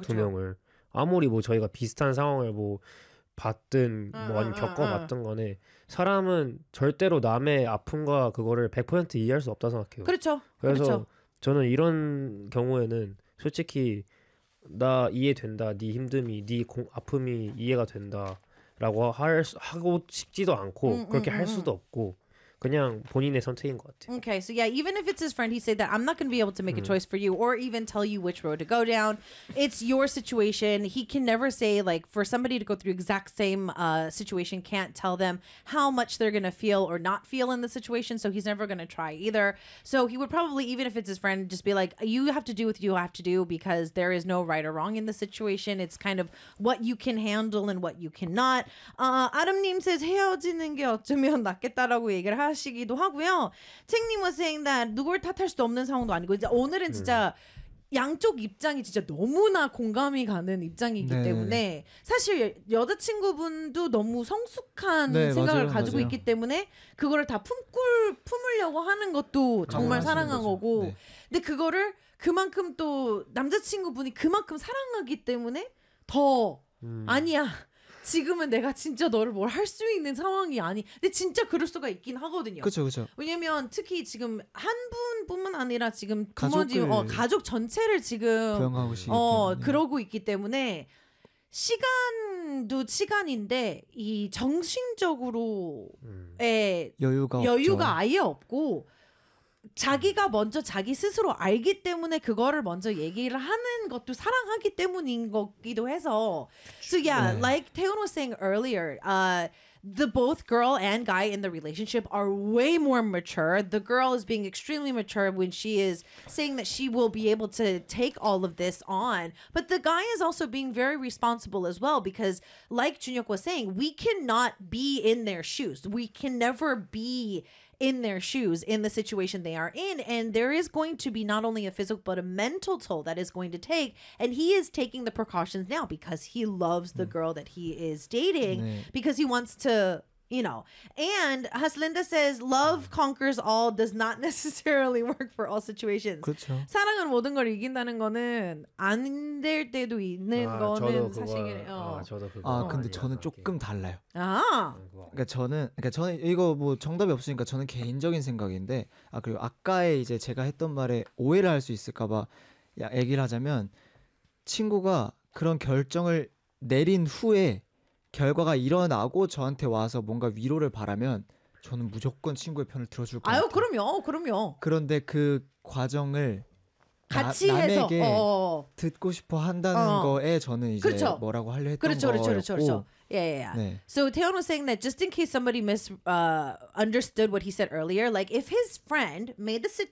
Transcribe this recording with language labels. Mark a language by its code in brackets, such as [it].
[ko] 두 명을 아무리 뭐 저희가 비슷한 상황을 뭐 봤든 뭐 겪어봤든 간에 사람은 절대로 남의 아픔과 그거를 100% 이해할 수 없다 생각해요. 그렇죠. 그래서 그렇죠. 저는 이런 경우에는 솔직히 나 이해된다. 네 힘듦이 네 아픔이 이해가 된다라고 하고 싶지도 않고 그렇게 할 수도 없고 그냥 본인의 선택인 것 같아요. [en] Okay, so yeah, even if it's his friend, he said that I'm not going to be able to make a choice for you or even tell you which road to go down. It's your situation. He can never say, like, for somebody to go through exact same situation, can't tell them how much they're going to feel or not feel in the situation, so he's never going to try either. So he would probably, even if it's his friend, just be like, you have to do what you have to do because there is no right or wrong in the situation. It's kind of what you can handle and what you cannot. [ko] Adam님 [en] says, [ko] 헤어지는 게 어쩌면 낫겠다라고 얘기를 하고 하시기도 하고요. 챙님 [en] was saying that [ko] 누굴 탓할 수도 없는 상황도 아니고 이제 오늘은 진짜 양쪽 입장이 진짜 너무나 공감이 가는 입장이기 때문에 사실 여자친구분도 너무 성숙한 생각을 맞아요, 가지고 맞아요. 있기 때문에 그거를 다 품으려고 하는 것도 정말 사랑한 거죠. 거고 네. 근데 그거를 그만큼 또 남자친구분이 그만큼 사랑하기 때문에 더 아니야 지금은 내가 진짜 너를 뭘 할 수 있는 상황이 아니 근데 진짜 그럴 수가 있긴 하거든요 그렇죠. 왜냐면 특히 지금 한 분뿐만 아니라 지금 부모님 가족 전체를 지금 부양하고 싶어 그러고 있기 때문에 시간도 시간인데 이 정신적으로의 여유가 아예 없고 자기가 먼저 자기 스스로 알기 때문에 그거를 먼저 얘기를 하는 것도 사랑하기 때문인 거기도 해서 [en] So yeah, [ko] 네. [en] like Taeyeon was saying earlier the both girl and guy in the relationship are way more mature. The girl is being extremely mature when she is saying that she will be able to take all of this on. But the guy is also being very responsible as well because like Junhyuk was saying, we cannot be in their shoes. We can never be in their shoes, in the situation they are in. And there is going to be not only a physical, but a mental toll that is going to take. And he is taking the precautions now because he loves the girl that he is dating because he wants to, you know. And Haslinda says, love conquers all does not necessarily work for all situations. [ko] 그렇죠. 사랑은 모든 걸 이긴다는 거는 안 될 때도 있는 아, 거는 그걸, 사실이에요. 아, 저도 아 근데 저는 조금 달라요. 아. 그러니까 저는 이거 뭐 정답이 없으니까 저는 개인적인 생각인데 아 그리고 아까에 이제 제가 했던 말에 오해를 할 수 있을까 봐 얘기를 하자면 친구가 그런 결정을 내린 후에 결과가 일어나고 저한테 와서 뭔가 위로를 바라면 저는 무조건 친구의 편을 들어줄 거예요. 아유 같아요. 그럼요. 그런데 그 과정을 같이 남에게 듣고 싶어 한다는 거에 저는 이제 그렇죠. 뭐라고 하려 했던 그렇죠. [en] Yeah. [ko] 네. [en] So Taeyeon was saying that just in case somebody misunderstood what he said earlier, like if his friend made the.